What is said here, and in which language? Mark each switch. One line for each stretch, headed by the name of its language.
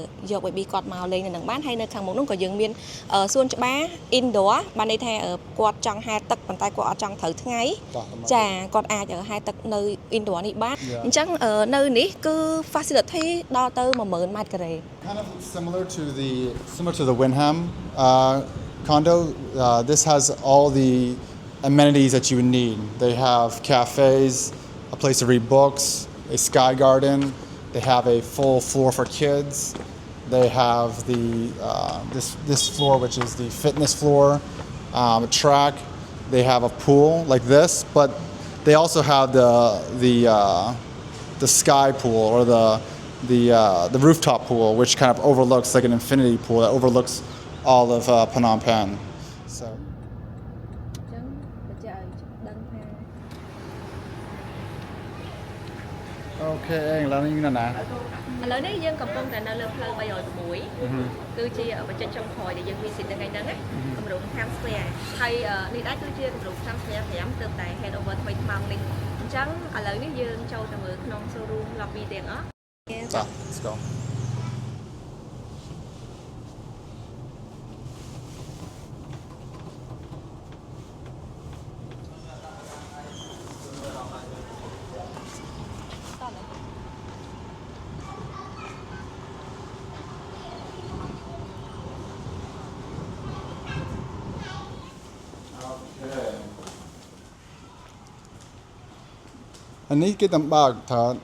Khmer: យក baby គាត់មកលេងនៅនឹងបានហើយនៅខាងមុខនោះក៏យើងមានសួនច្បារ indoor បានន័យថាគាត់ចង់ហែលទឹកប៉ុន្តែគាត់អត់ចង់ត្រូវថ្ងៃចាគាត់អាចហែលទឹកនៅ indoor នេះបានអញ្ចឹងនៅនេះគឺ facility ដល់ទៅ 100,000 ម៉ែត្រការ៉េ
English: Kind of similar to the Wyndham condo. This has all the amenities that you would need. They have cafes, a place to read books, a sky garden. They have a full floor for kids. They have this floor, which is the fitness floor, a track. They have a pool like this, but they also have the sky pool or the rooftop pool, which kind of overlooks like an infinity pool that overlooks all of Phnom Penh. So.
Khmer: Okay, ឥឡូវនេះនៅណា ឥឡូវនេះយើងកំពុងតែនៅលើផ្លូវ306គឺជាបច្ចេកចុងក្រោយដែលយើង visit ថ្ងៃហ្នឹងណាគម្រោង Times Square ហើយនេះដែរគឺជាគម្រោង Times Square 5ទើបតែ hand over ថ្មីថ្មោងនេះអញ្ចឹងឥឡូវនេះយើងចូលទៅមើលក្នុង showroom lobby ទាំងអស់ ចា
English: Let's go อันนี้กี่ตำบากถ้า